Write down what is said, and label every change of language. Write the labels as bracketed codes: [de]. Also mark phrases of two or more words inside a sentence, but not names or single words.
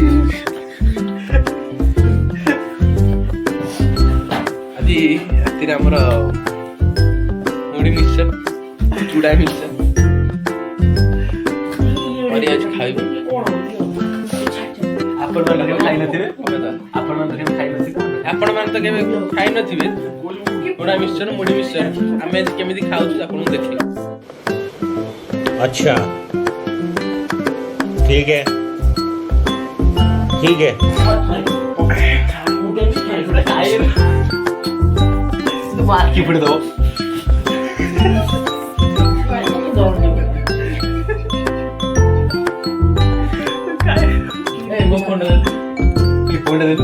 [or] ଆଜି ରାତିରେ ଆମର ମୁଢ଼ି ମିକ୍ସଚର ଚୁଡ଼ା ମିକ୍ସଚର କରି ଆଜି ଖାଇବୁ। ଆପଣମାନେ କେବେ ଖାଇନଥିବେ ଆପଣମାନେ ତ କେବେ ଖାଇନଥିବେ ଚୁଡ଼ା ମିକ୍ସଚର ମୁଢ଼ି ମିକ୍ସଚର ଆମେ ଆଜି କେମିତି ଖାଉଛୁ ଆପଣଙ୍କୁ ଦେଖିବୁ। [hi] अच्छा ठीक है ठीक है [or] ଆଖି ଫୁଟି ଦବ ମୋ ଫୋନ୍ ଦେଲୁ